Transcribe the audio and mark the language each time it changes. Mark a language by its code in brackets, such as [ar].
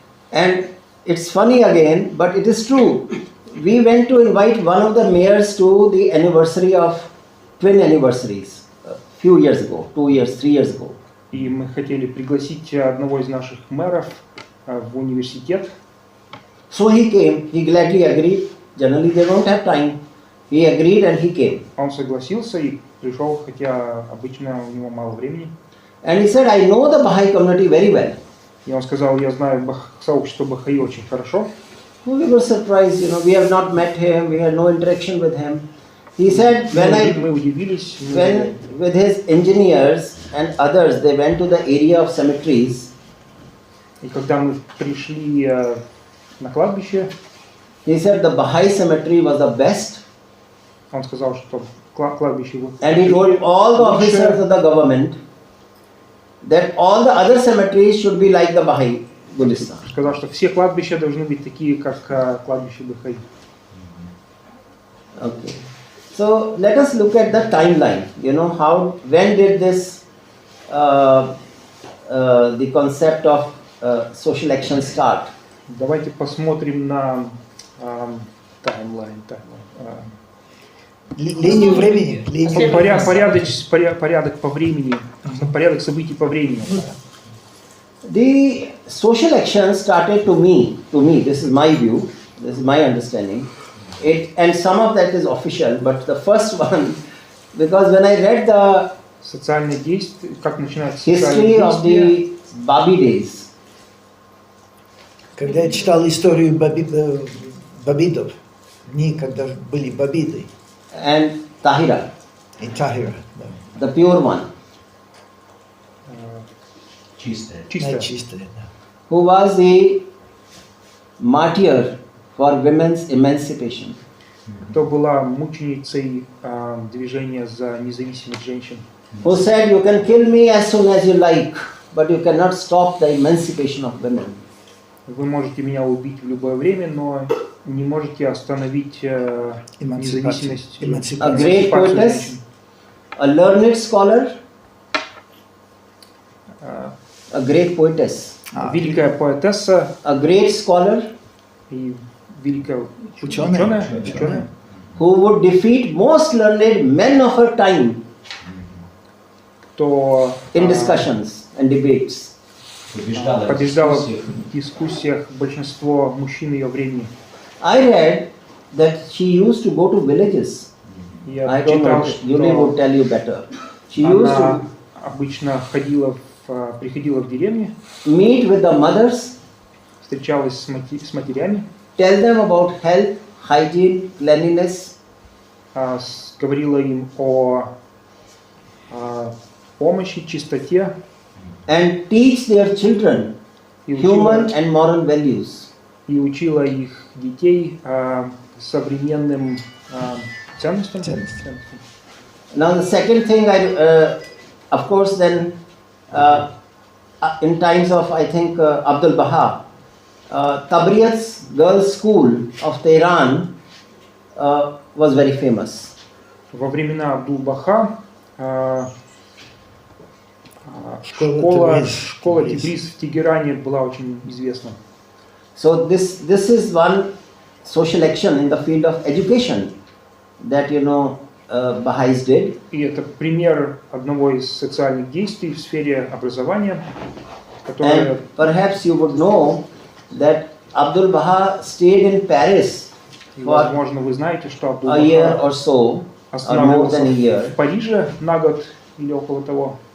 [en] And it's funny again, but it is true. We went to invite one of the mayors to the anniversary of twin anniversaries a few years ago, 2 years, 3 years ago. [ru] И мы хотели пригласить одного из наших мэров в университет. [en] So he came, he gladly agreed. Generally they don't have time. He agreed and he came. [ru] Он согласился и пришел, хотя обычно у него мало времени. [en] And he said, I know the Baha'i community very well. [ru] И он сказал, я знаю сообщество бахаи очень хорошо. [en] We were surprised, we have not met him, we had no interaction with him. He said, [ru] мы удивились, [en] when with his engineers and others, they went to the area of cemeteries. [ru] И когда мы пришли на кладбище, [en] he said the Baha'i cemetery was the best. [ru] Он сказал, что кладбище было. [en] And he told all the officers of the government that all the other cemeteries should be like the Baha'i Gulistan. [ru] Сказал, что все кладбища должны быть такие, как кладбище бахаи. [en] Okay. So let us look at the timeline. When did this the concept of social action start? [ru] Давайте посмотрим на таймлайн. Линию времени. Порядок по времени, порядок событий по времени. [en] The social action started to me, this is my view, this is my understanding. And some of that is official, but the first one, because when I read the [ru] Социальное действие, как начинается [en] history of the Babi days. [ru] Когда я читал историю бабидов, дни, когда были бабиды. [en] And Tahira. [ru] И Tahira, да. [en] The pure one. [ru] Чистая. Чистая, да. [en] Who was the martyr for women's emancipation. [ru] Кто была мученицей движения за независимость женщин. [en] Who said, you can kill me as soon as you like, but you cannot stop the emancipation of women. [ru] Вы можете меня убить в любое время, но не можете остановить независимость. [en] A great poetess, a learned scholar, a great poetess. [ru] Великая поэтесса, [en] a great scholar, [ru] и великая ученая, [en] who would defeat most learned men of her time in discussions and debates. [ru] Побеждала в дискуссиях большинство мужчин ее времени. [en] I read that she used to go to villages. I don't know, Julie would tell you better. She used to [ru] обычно приходила в деревни, [en] meet with the mothers, [ru] встречалась с матерями, [en] tell them about health, hygiene, cleanliness, [ru] говорила им о помощи, чистоте, [en] and teach their children human and moral values. [ru] И учила их детей современным ценностям. [en] Now the second thing, of course, then in times of I think Abdul Baha, Tabriyat's girls' school of Tehran was very famous. [ru] Во времена Абдул-Баха школа Тибриз в Тегеране была очень известна. [en] So this is one social action in the field of education that Baha'is did. И это пример одного из социальных действий в сфере образования, которое... And perhaps you would know that Abdul Baha stayed in Paris for [ru] возможно, вы знаете, что Абдул [en] a year [ru] Баха [en] or so, or more [ru] останавливался [en] than a year. [ru] в Париже на год или около того.